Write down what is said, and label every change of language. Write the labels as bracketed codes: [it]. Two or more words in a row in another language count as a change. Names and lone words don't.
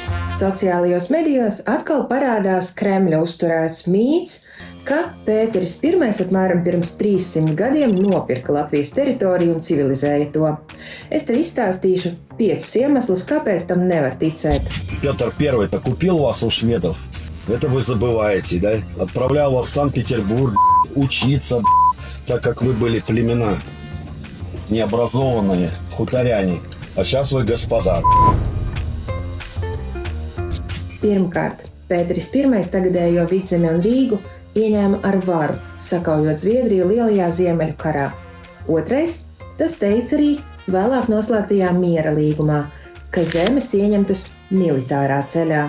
[lv] Sociālajos medijos atkal parādās Kremļa uzturēts mīts, ka Pēteris I apmēram pirms 300 gadiem nopirka Latvijas teritoriju un civilizēja to. Es tev izstāstīšu 5 iemeslus, kāpēc tam nevar ticēt. [ru] Петр I-то купил вас у шведов. Это вы забываете, да? Отправлял вас в Санкт-Петербург учиться, так как вы были племена необразованные, хуторяне. А сейчас вы господа. [lv] Pirmkārt, Pēteris I tagadējo Vidzemi un Rīgu ieņēma ar varu, sakaujot Zviedriju Lielajā Ziemeļu karā. Otrais, tas teica arī vēlāk noslēgtajā miera līgumā, ka zemes ieņemtas militārā ceļā.